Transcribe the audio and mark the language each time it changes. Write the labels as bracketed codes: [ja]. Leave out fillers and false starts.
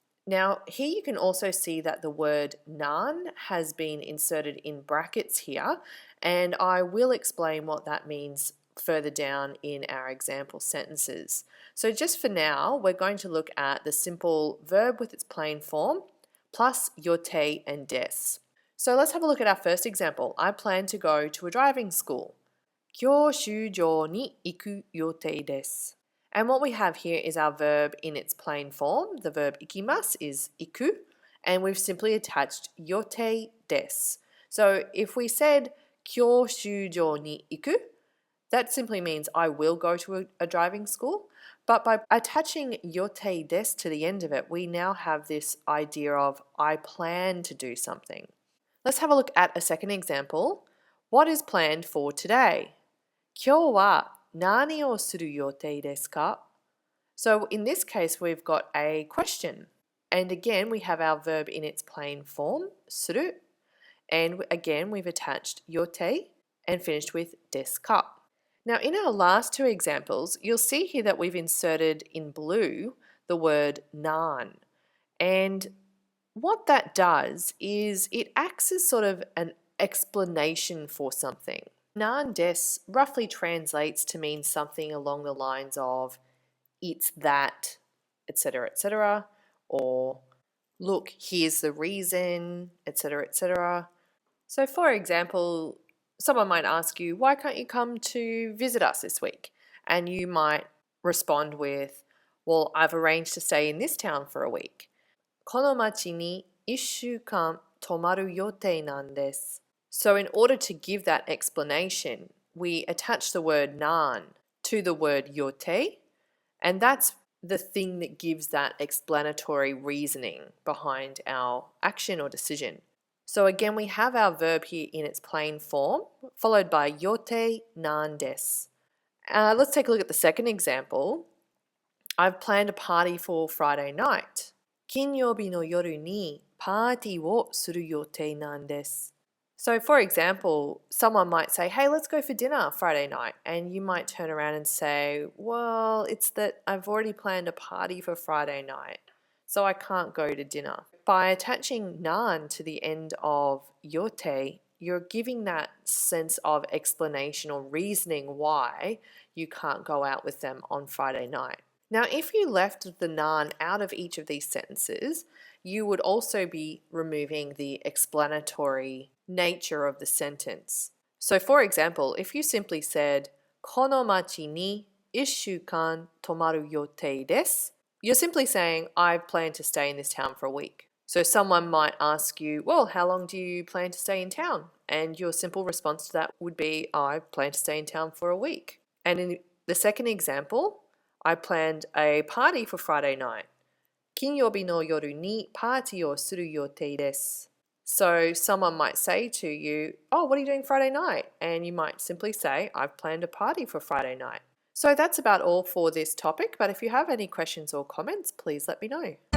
[en] Now, here you can also see that the word nan has been inserted in brackets here, and I will explain what that means further down in our example sentences. So just for now, we're going to look at the simple verb with its plain form plus yotei and des. So let's have a look at our first example. I plan to go to a driving school. [ja] 今日修場に行く予定です. [en] And what we have here is our verb in its plain form. The verb ikimasu is iku, and we've simply attached yotei des. So if we said [ja] 今日修場に行く, [en] that simply means I will go to a driving school. But by attaching yotei des to the end of it, we now have this idea of I plan to do something. Let's have a look at a second example. What is planned for today? [ja] 今日は何をする予定ですか? [en] So in this case, we've got a question. And again, we have our verb in its plain form, する. And again, we've attached yotei and finished with ですか. Now, in our last two examples, you'll see here that we've inserted in blue the word nan. And what that does is it acts as sort of an explanation for something. Nan des roughly translates to mean something along the lines of it's that, etc., etc., or look, here's the reason, etc., etc. So for example, someone might ask you, why can't you come to visit us this week? And you might respond with, well, I've arranged to stay in this town for a week. [ja] この町に1週間泊まる予定なんです. [en] So in order to give that explanation, we attach the word nan to the word yotei, and that's the thing that gives that explanatory reasoning behind our action or decision. So again, we have our verb here in its plain form, followed by yotei nan des. Let's take a look at the second example. I've planned a party for Friday night. [ja] 金曜日の夜にパーティーをする予定なんです. [en] So for example, someone might say, hey, let's go for dinner Friday night. And you might turn around and say, well, it's that I've already planned a party for Friday night, so I can't go to dinner. By attaching nan to the end of yotei, you're giving that sense of explanation or reasoning why you can't go out with them on Friday night. Now, if you left the nan out of each of these sentences, you would also be removing the explanatory nature of the sentence. So for example, if you simply said, [ja] この町に1週間泊まる予定です, [en] you're simply saying, I've planned to stay in this town for a week. So someone might ask you, well, how long do you plan to stay in town? And your simple response to that would be, I plan to stay in town for a week. And in the second example, I planned a party for Friday night. [ja] 金曜日の夜にパーティーをする予定です. [en] So someone might say to you, oh, what are you doing Friday night? And you might simply say, I've planned a party for Friday night. So that's about all for this topic, but if you have any questions or comments, please let me know.